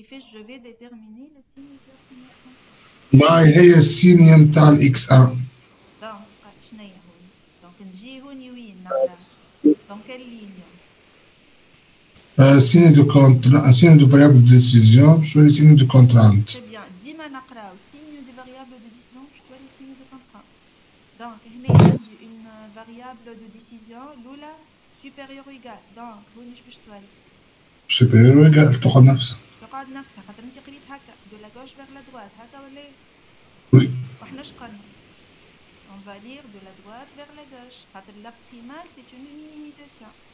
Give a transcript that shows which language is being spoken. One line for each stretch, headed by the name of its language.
French: Je vais déterminer le signe de la première contrainte.
Arabic: ما هي السينية متاع الاكس 1 Donc, شنو Donc, نجي هوني وين نقرا؟
French: Dans quelle ligne? signe de variable de décision شوية signe de contrainte. Très bien.
Arabic: ديما نقراو
French: signe des variables de décision شوية signe de contrainte. Donc,
Arabic: هنا عندي
French: une variable de décision l'أولى supérieure ou égale.
Arabic: Donc, هوني باش تولي؟
French: supérieur ou égal
Arabic: تقعد نفسها. تقعد نفسها خاطر انت قريت هكا
French: de la gauche vers la droite
Arabic: هكا ولا ايه؟
French: Oui.
Arabic: وحنا شقلنا؟
French: On va lire de la droite vers la gauche. La primale, c'est une minimisation.